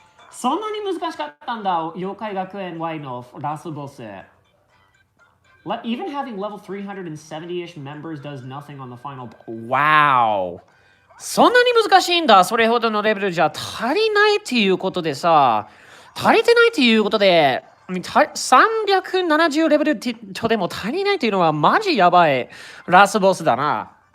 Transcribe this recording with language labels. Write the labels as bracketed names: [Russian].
[Japanese] そんなに難しかったんだ、妖怪学園 Y のラスボス。 [English] Even having level 370-ish members does nothing on the final. [Japanese] Wow. そんなに難しいんだ。それほどのレベルじゃ足りないっていうことでさ、足りてないっていうことで、370レベルとでも足りないっていうのはマジやばいラスボスだな。